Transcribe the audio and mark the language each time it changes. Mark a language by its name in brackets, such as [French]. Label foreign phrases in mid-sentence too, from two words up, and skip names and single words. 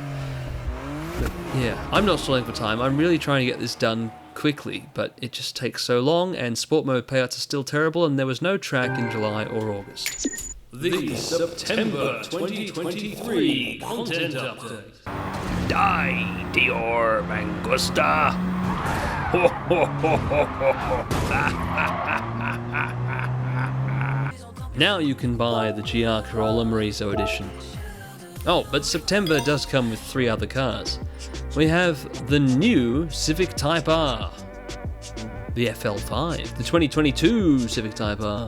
[English] But yeah, I'm not stalling for time, I'm really trying to get this done quickly, but it just takes so long, and sport mode payouts are still terrible, and there was no track in July or August. The September 2023 content update. Die, Dior Mangusta! Ho ho ho ho ho ho! Now you can buy the Giacarola Morizo Edition. Oh, but September does come with 3 other cars. We have the new Civic Type R, the FL5, the 2022 Civic Type R.